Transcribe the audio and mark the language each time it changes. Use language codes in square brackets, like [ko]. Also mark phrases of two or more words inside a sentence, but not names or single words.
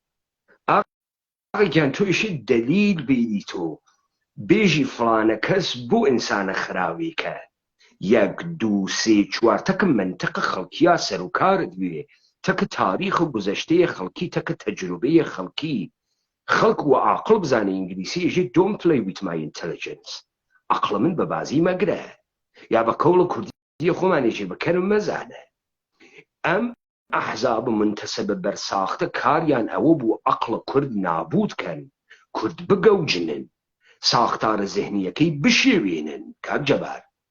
[ckb] ئاغایان تۆیشی دەلیل بیری تۆ بێژی فڵانە کەس بۆ ئینسانە خراوێکە 1 2 3 4 تەکە منتەقە خەڵکییا سەرۆکارت بێ تەکە تاریخە گوزەشتەیە خەڵکی تەکە تەجروبەیە خەڵکی خەڵک و عاقڵ بزانێ ئینگلیسی ژێ [en] don't play with my intelligence [ckb] عقڵە من بە بازی مەگرە یا بە کەوڵە کوردی خۆمانێژێ بکەرم مەزانە ئەم ئەحزاب منتەسەبە بەرساختە کاریان ئەوە بوو عقڵە کورد نابودکەن کورد بگەوجنن ساختارە زێهنیەکەی بشێوێنن کاک جەبار